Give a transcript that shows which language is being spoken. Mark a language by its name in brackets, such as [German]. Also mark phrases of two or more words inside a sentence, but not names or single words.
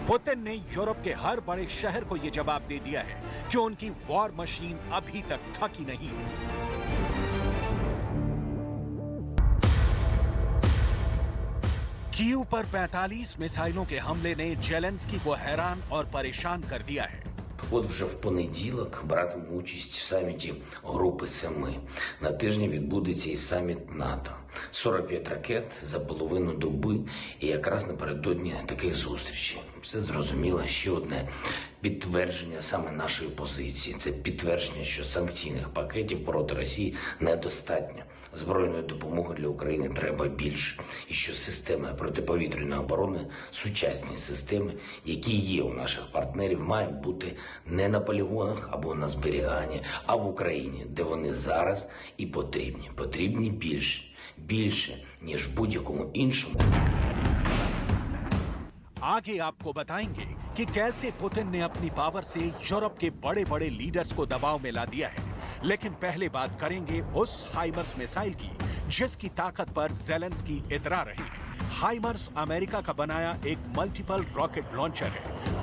[Hindi] पुतिन ने यूरोप के हर बड़े शहर को ये जवाब दे दिया है कि उनकी [English] war machine [Hindi] अभी तक थकी नहीं है। कीव पर 45 मिसाइलों के हमले ने ज़ेलेंस्की को हैरान और परेशान कर दिया है। [Ukrainian] От вже в понеділок братиму участь в саміті Групи Семи. На тижні відбудеться і саміт НАТО. 45 ракет за половину доби і якраз напередодні таких зустрічей. Це зрозуміло ще одне підтвердження саме нашої позиції. Це підтвердження, що санкційних пакетів проти Росії недостатньо. Збройної допомоги для України треба більше. І що системи протиповітряної оборони, сучасні системи, які є у наших партнерів, мають бути не на полігонах або на зберіганні, а в Україні, де вони зараз і потрібні. Потрібні більше. Більше, ніж будь-якому іншому. [Hindi] आगे आपको बताएंगे कि कैसे पुतिन ने अपनी पावर से यूरोप के बड़े बड़े लीडर्स को दबाव में ला दिया है। लेकिन पहले बात करेंगे उस हाइमर्स मिसाइल की जिसकी ताकत पर ज़ेलेंस्की इतरा रहे हैं। हाइमर्स अमेरिका का बनाया एक [English] multiple rocket launcher [Hindi] है।